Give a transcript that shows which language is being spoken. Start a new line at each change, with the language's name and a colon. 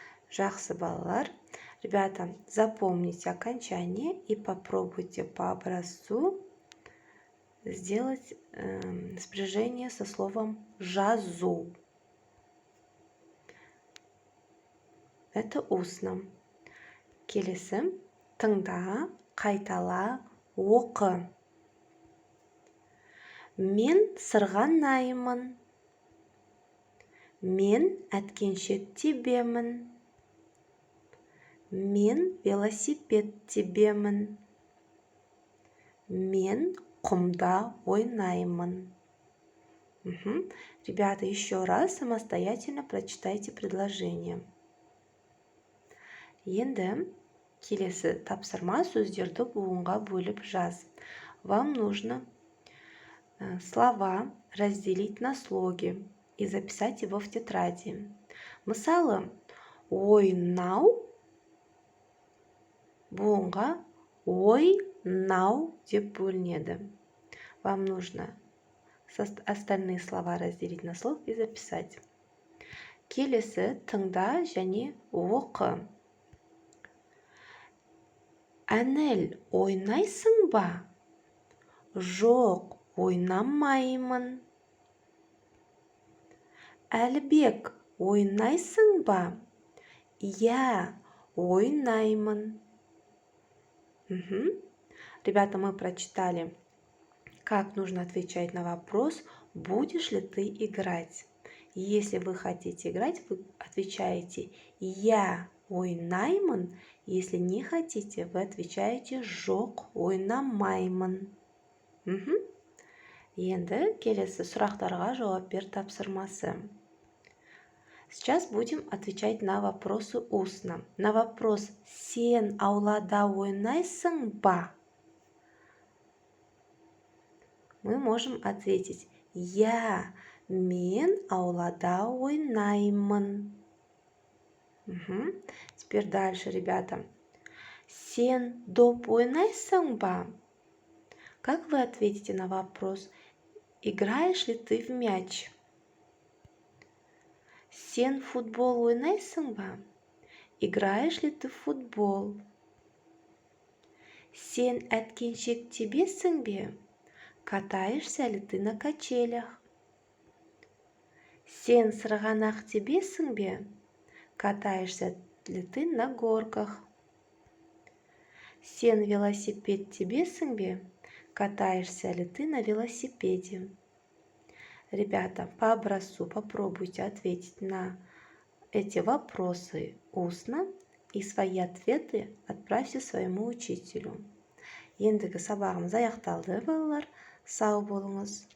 Kazakh: Жақсы, балалар.
Russian: Ребята, запомните окончание и попробуйте по образцу сделать спряжение со словом жазу. Это устно.
Kazakh: Келесі, тыңда, қайтала, оқы. Мен сырғанаймын. Мен әткеншек тебемін. Мен велосипед тебемін. Мен құмда ойнаймын.
Russian: Ребята, еще раз самостоятельно прочитайте предложение.
Kazakh: Енді келесі тапсырма сөздерді буынға бөліп жаз.
Russian: Вам нужно слова разделить на слоги и записать его в тетради.
Kazakh: Мысалы, ойнау буынға ойнау деп бөлінеді.
Russian: Вам нужно остальные слова разделить на слог и записать.
Kazakh: Келесі тыңда және оқы. Әнел, ойнайсың ба? Жоқ, ойнамаймын. Әлібек, ойнайсың ба? Я, ойнаймын.
Russian: Ребята, мы прочитали, как нужно отвечать на вопрос, будешь ли ты играть. Если вы хотите играть, вы отвечаете
Kazakh: «Я ойнаймын».
Russian: Если не хотите, вы отвечаете
Kazakh: «Жоқ ойнамаймын».
Russian: Енді келесі сұрақтарға жауап бер тапсырмасы. Сейчас будем отвечать на вопросы устно. На вопрос
Kazakh: «Сен аулада ойнайсың ба?»
Russian: мы можем ответить
Kazakh: «Я, мен аулада ойнаймын».
Russian: Теперь дальше, ребята.
Kazakh: Сен доп ойнайсың ба?
Russian: Как вы ответите на вопрос «Играешь ли ты в мяч?»
Kazakh: Сен футбол ойнайсың ба?
Russian: Играешь ли ты в футбол?
Kazakh: Сен әткеншек тебесің бе?
Russian: Катаешься ли ты на качелях?
Kazakh: Сен сырғанақ тебесің бе?
Russian: Катаешься ли ты на горках?
Kazakh: Сен велосипед тебесің бе?
Russian: Катаешься ли ты на велосипеде? Ребята, по образцу попробуйте ответить на эти вопросы устно и свои ответы отправьте своему учителю.
Kazakh: Ендігі сабағымыз аяқталды, балалар. Сау болыңыз.